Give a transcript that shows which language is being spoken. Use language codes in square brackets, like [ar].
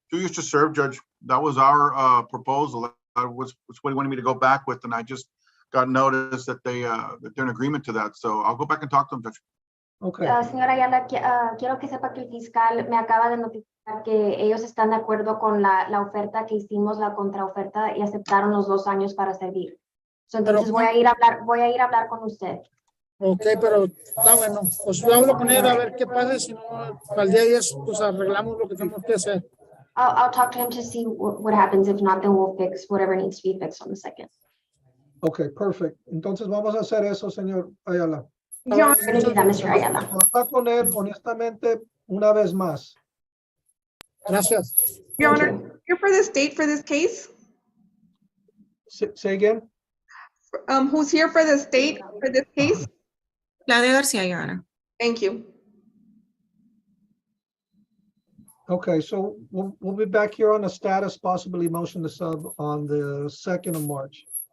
[en] 2 years to serve, Judge. That was our proposal. That was what he wanted me to go back with, and I just got notice that they're in agreement to that. So I'll go back and talk to them, Judge. Okay. [es] Señora Ayala, quiero que sepa que el fiscal me acaba de notificar que ellos están de acuerdo con la oferta que hicimos, la contraoferta, y aceptaron los 2 años para servir. So, entonces voy a ir a hablar con usted. Ok, pero está bueno. Pues yo hablo con él a ver qué pasa. Si no, al día 10, pues arreglamos lo que tenemos que hacer. [en] I'll talk to him to see what happens. If not, then we'll fix whatever needs to be fixed on the 2nd. Okay, perfect. [es] Entonces vamos a hacer eso, señor Ayala. Yo Mr. Ayala. Hablar con él honestamente una vez más. Gracias. [en] Your Honor, here for the state for this case? Say again? Who's here for the state for this case? Claudia Garcia, Your Honor. Thank you. Okay, so we'll be back here on the status, possibly motion to sub on the 2nd of March.